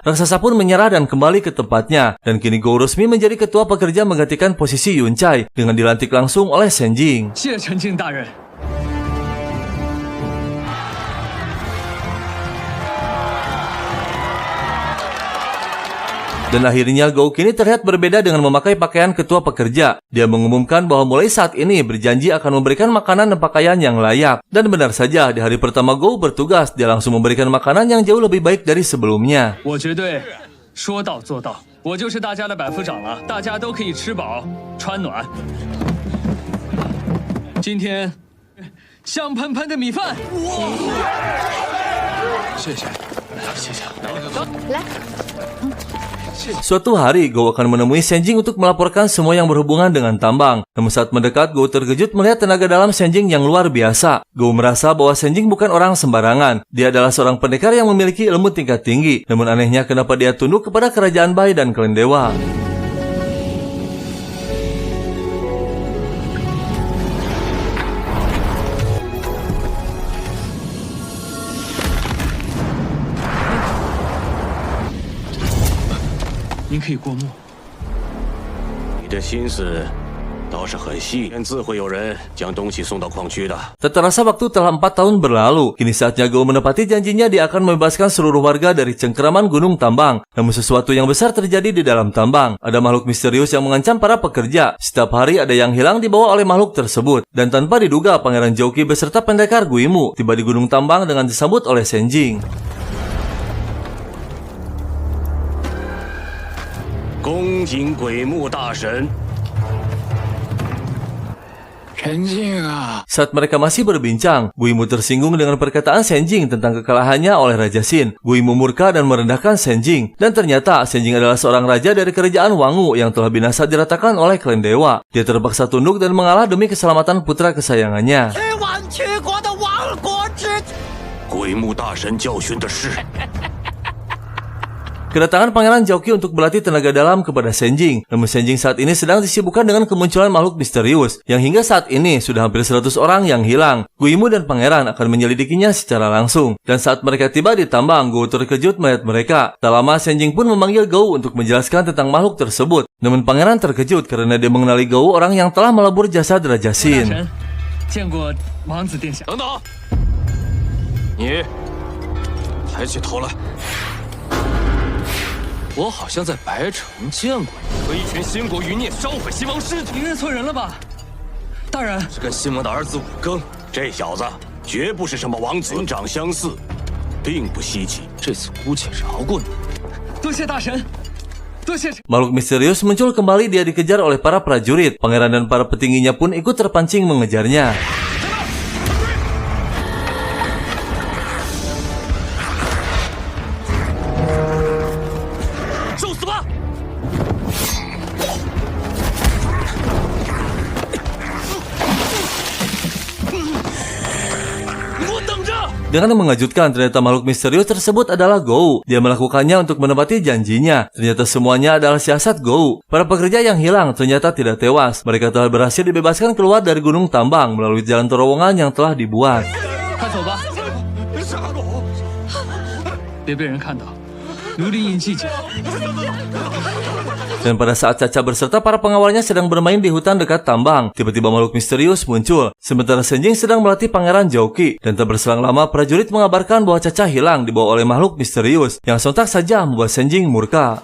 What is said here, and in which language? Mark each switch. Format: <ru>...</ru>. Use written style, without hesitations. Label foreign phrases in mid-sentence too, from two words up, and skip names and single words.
<id>Raksasa pun menyerah dan kembali ke tempatnya. Dan kini Gou resmi menjadi ketua pekerja menggantikan posisi Yuncai dengan dilantik langsung oleh Senjing.</id> <zh>谢陈庆大人。</zh> <id>Dan akhirnya Gou kini terlihat berbeda dengan memakai pakaian ketua pekerja. Dia mengumumkan bahwa mulai saat ini berjanji akan memberikan makanan dan pakaian yang layak. Dan benar saja, di hari pertama Gou bertugas, dia langsung memberikan makanan yang jauh lebih baik dari sebelumnya.</id> <zh>我绝对说到做到。我就是大家的百夫长了，大家都可以吃饱穿暖。今天香喷喷的米饭，谢谢。来，</zh> <id>Suatu hari, Gou akan menemui Senjing untuk melaporkan semua yang berhubungan dengan tambang. Namun saat mendekat, Gou terkejut melihat tenaga dalam Senjing yang luar biasa. Gou merasa bahwa Senjing bukan orang sembarangan. Dia adalah seorang pendekar yang memiliki ilmu tingkat tinggi. Namun anehnya kenapa dia tunduk kepada kerajaan Bai dan klan dewa.</id> <zh>您可以过目。你的心思倒是很细，自会有人将东西送到矿区的。</zh> <id>Tak terasa waktu telah 4 tahun berlalu. Kini saatnya Gou menepati janjinya dia akan membebaskan seluruh warga dari cengkeraman gunung tambang. Namun sesuatu yang besar terjadi di dalam tambang. Ada makhluk misterius yang mengancam para pekerja. Setiap hari ada yang hilang dibawa oleh makhluk tersebut. Dan tanpa diduga, Pangeran Zhouqi beserta pendekar Guimu tiba di gunung tambang dengan disambut oleh Senjing.</id> <zh>恭迎鬼木大神。</zh> <id>Senjing ah. Saat mereka masih berbincang, Guimu tersinggung dengan perkataan Senjing tentang kekalahannya oleh Raja Xin. Guimu murka dan merendahkan Senjing. Dan ternyata Senjing adalah seorang raja dari kerajaan Wangu yang telah binasa diratakan oleh klan dewa. Dia terpaksa tunduk dan mengalah demi keselamatan putra kesayangannya.</id> <zh>鬼木大神教训的是。</zh> <id>Kedatangan Pangeran Zhouqi untuk berlatih tenaga dalam kepada Senjing. Namun Senjing saat ini sedang disibukkan dengan kemunculan makhluk misterius yang hingga saat ini sudah hampir 100 orang yang hilang. Guimu dan Pangeran akan menyelidikinya secara langsung. Dan saat mereka tiba di tambang, Gou terkejut melihat mereka. Tak lama Senjing pun memanggil Gou untuk menjelaskan tentang makhluk tersebut. Namun Pangeran terkejut karena dia mengenali Gou orang yang telah melebur jasad Raja Xin.</id> <zh>见过王子殿下。等等，你抬起头来。我好像在白城见过你，和一群新国余孽烧毁新王尸体。你认错人了吧，大人？是跟新王的儿子武庚。这小子绝不是什么王子，人长相似，并不稀奇。这次姑且饶过你。多谢大神，多谢。</zh> <id>Makhluk misterius muncul kembali, dia dikejar oleh para prajurit. Pangeran dan para petingginya pun ikut terpancing mengejarnya.</id> <zh>受死吧！</zh> <id>Dengan mengejutkan, ternyata makhluk misterius tersebut adalah Gou. Dia melakukannya untuk menepati janjinya. Ternyata semuanya adalah siasat Gou. Para pekerja yang hilang ternyata tidak tewas. Mereka telah berhasil dibebaskan keluar dari gunung tambang melalui jalan terowongan yang telah dibuat.</id> <zh>快走吧，别被人看到，奴隶印记紧。</zh> <id>Dan pada saat Caca beserta para pengawalnya sedang bermain di hutan dekat tambang, tiba-tiba makhluk misterius muncul. Sementara Senjing sedang melatih Pangeran Zhouqi. Dan tak berselang lama, prajurit mengabarkan bahwa Caca hilang dibawa oleh makhluk misterius yang sontak saja membuat Senjing murka.</id>